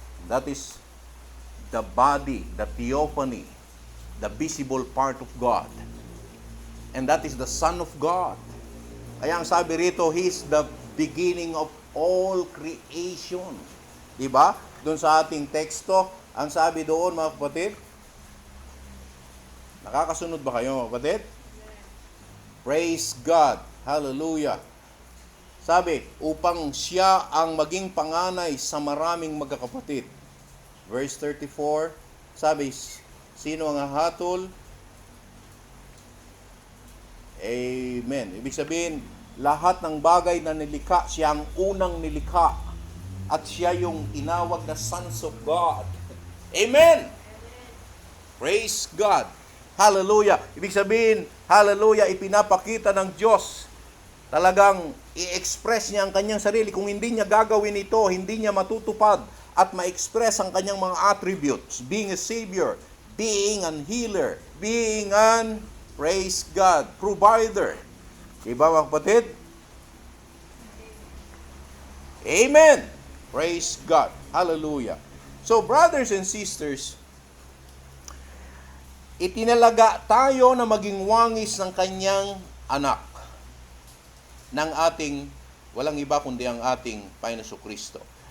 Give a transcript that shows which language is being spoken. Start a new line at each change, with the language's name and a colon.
English: That is the body, the theophany, the visible part of God. And that is the Son of God.
Filipino: Kaya ang sabi rito,
English: He is the beginning of all creation.
Filipino: Diba? Doon sa ating teksto, ang sabi doon mga kapatid, nakakasunod ba kayo mga kapatid? Praise God. Hallelujah. Sabi, upang siya ang maging panganay sa maraming magkakapatid. Verse 34, sabi, sino ang hahatol? Amen. Ibig sabihin, lahat ng bagay na nilikha, siya ang unang nilikha. At siya yung inawag na
English: sons of God.
Filipino: Amen. Praise God. Hallelujah. Ibig sabihin, hallelujah, ipinapakita ng Diyos. Talagang i-express niya ang kanyang sarili. Kung hindi niya gagawin ito, hindi niya matutupad at ma-express ang kanyang mga attributes.
English: Being a Savior, being an healer, being an, praise God, provider.
Filipino: Diba mga kapatid? Amen. Praise God. Hallelujah.
English: So brothers and sisters,
Filipino: itinalaga tayo na maging wangis ng kanyang anak, ng ating, walang iba kundi ang ating Panginoon Kristo.